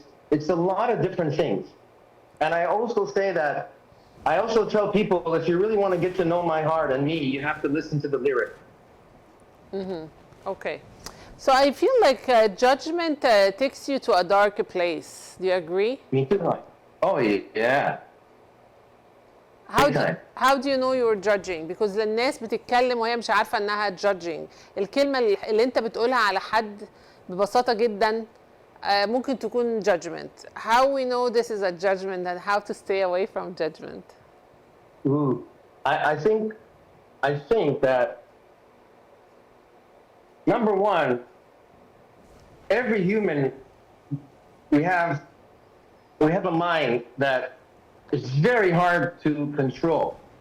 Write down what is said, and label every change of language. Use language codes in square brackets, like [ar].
[en] It's a lot of different things. And I also say that, I also tell people, if you really want to get to know my heart and me, you have to listen to the lyric. Okay. So I feel like judgment takes you to a dark place. Do you agree? Me too. Oh, yeah. How do you know you're judging? Because [ar] الناس بتتكلم وهي مش عارفة انها judging. الكلمة اللي انت بتقولها على حد ببساطة جدا ممكن تكون judgment. [en] How we know this is a judgment and how to stay away from judgment? Ooh, I think that number one, every human, we have a mind that is very hard to control.